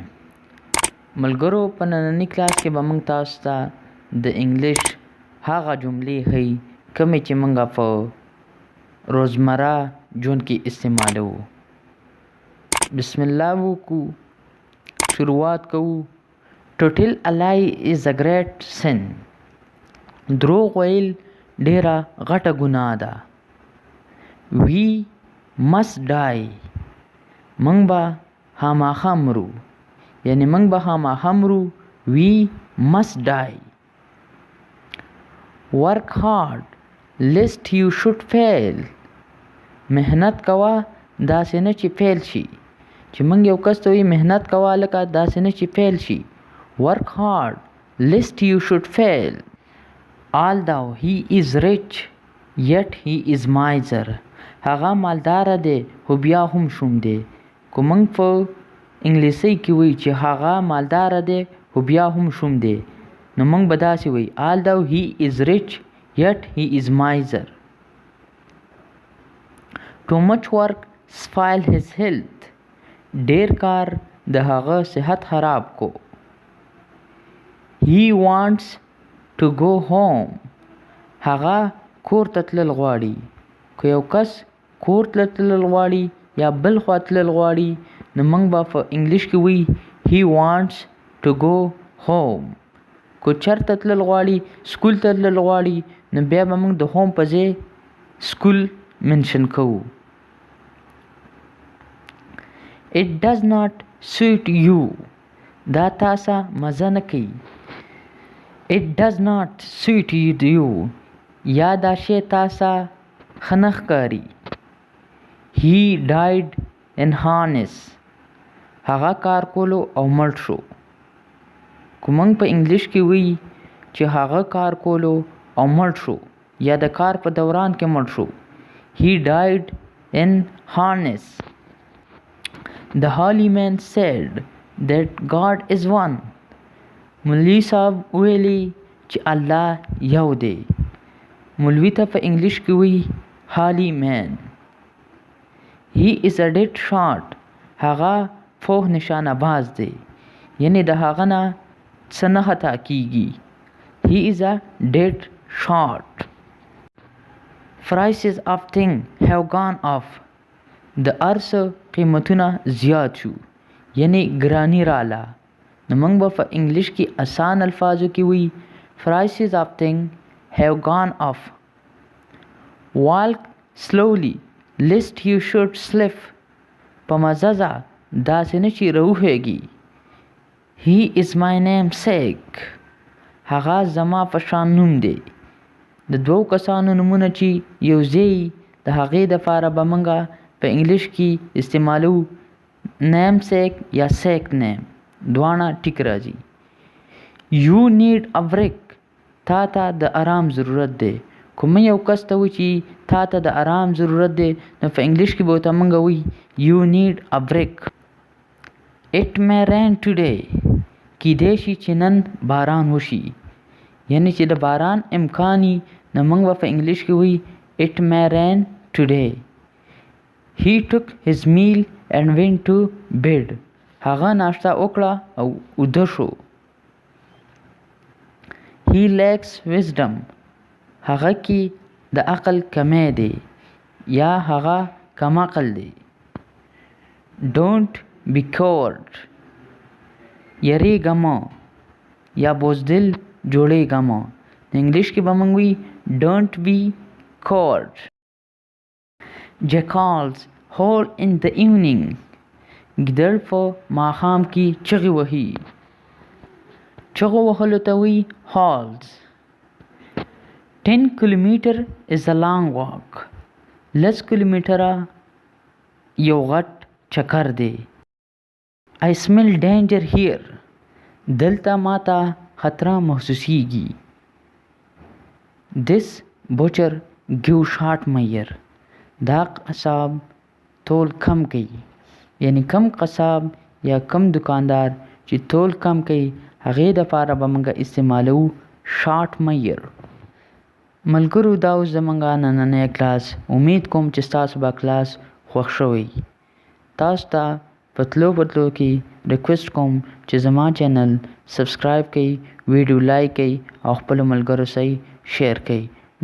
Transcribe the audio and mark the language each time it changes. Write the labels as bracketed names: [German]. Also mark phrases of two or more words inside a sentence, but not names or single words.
[Pashto] ملګرو، په نننی کلاس کې به موږ تاسو ته د انګلیش هغه جملې هي کومې چې موږ په روزمره ژوند کې استعمالوو. بسم الله وکړو، شروعات کوو. [English] To tell a lie is a great sin. [Pashto] دروغ ویل ډیره غټه ګناه ده. [English] We must die. [Pashto] موږ به خامخا مرو، یعنی موږ به خامخا مرو. [English] We must die. Work hard lest you should fail. [Pashto] محنت کوه داسې نه چې فیل شي. چې موږ یو کس ته وایي محنت کوه لکه داسې نه چې فیل شي. [English] Work hard lest you should fail. Although he is rich, yet he is miser. [Pashto] هغه مالدار دی خو بیا هم شوم دی. که موږ په انګلیسي کې وایي چې هغه مالدار دی خو بیا هم شوم دی، نو موږ به داسې وایي [English] although he is rich, yet he is miser. Too much work spoil his health. [Pashto] ډیر کار د هغه صحت خراب کو. [English] He wants to go home. [Pashto] هغه کور ته تلل غواړي. که یو کس کور ته تلل غواړي یا بل خوا تلل غواړي، نو موږ به په انګلیش کې وایي [English] he wants to go home. [Pashto] که چېرته تلل غواړي، سکول ته تلل غواړي، نو بیا به موږ د هوم په ځای سکول منشن کوو. [English] It does not suit you. [Pashto] دا تاسو مزه نه کوي. [English] It does not suit you. [Pashto] یا دا شی تاسو ښه نه ښکاري. [English] He died in harness. [Pashto] هغه کار کولو او مړ شو. که موږ په انګلیش کې وایي چې هغه کار کولو او مړ شو یا د کار په دوران کې مړ شو. [English] He died in harness. The holy man said that God is one. [Pashto] مولوی صاحب ویلی چې الله یو دی. مولوی ته په انګلیش کې وایي [English] holy man. He is a dead shot. [Pashto] هغه فوق نشانه باز دی، یعنی د هغه نه څه نه خطا کیږي. [English] He is a dead shot. Prices of things have gone up. [Pashto] د ارس قیمتونه زیات شو، یعنی ګرانی رااله. نو موږ به په انګلیش کې آسان الفاظو کې وایي [English] prices of things have gone up. Walk slowly lest you should slip. [Pashto] په مزه ځه داسې نه چې راوښویږي. [English] He is my namesake. [Pashto] هغه زما په شان نوم دی. د دوو کسانو نومونه چې یو ځای د هغې دپاره به موږ په انګلیش کې استعمالو namesake یا [English] sake name. [Pashto] دواړه ټیک راځي. [English] You need a break. [Pashto] تا ته د آرام ضرورت دی. کوم یو کس ته وایي چې تا ته د آرام ضرورت دی، نو په انګلیش کې به ورته موږ وایي [English] you need a break. It may rain today. [Pashto] کیدای شي چې نن باران وشي، یعنی چې د باران امکان وي، نو موږ به په انګلیش کې وایي [English] it may rain today. He took his meal and went to bed. [Pashto] هغه ناشته وکړه او ویده شو. [English] He lacks wisdom. [Pashto] هغه کې د عقل کمی دی یا هغه کم عقل دی. [English] Don't be coward. [Pashto] یریږه مه یا بزدل جوړېږه مه. انګلیش کې به موږ وایي [English] don't be coward. Jackals howl in the evening. [Pashto] ګیدړ په ماښام کې چغې وهي. چغو وهلو ته وایي howls. [English] 10 kilometer is a long walk. [Pashto] 10 کیلومتره یو غټ چکر دی. [English] I smell danger here. [Pashto] دلته ماته خطره محسوسیږي. [English] This butcher give short measure. [Pashto] دا قصاب تول کم کوي، یعنی کم قصاب یا کم دکاندار چې تول کم کوي هغې دپاره به موږ استعمالوو [English] short measure. [Pashto] ملګرو دا اوس زمونږه نننی کلاس. امید کوم چې ستاسو به کلاس خوښ شوی. تاسو ته په تلو کې ریکویسټ کوم چې زما چینل سبسکرایب کړئ، ویډیو لایک کړئ او خپلو ملګرو سره شیر کړئ.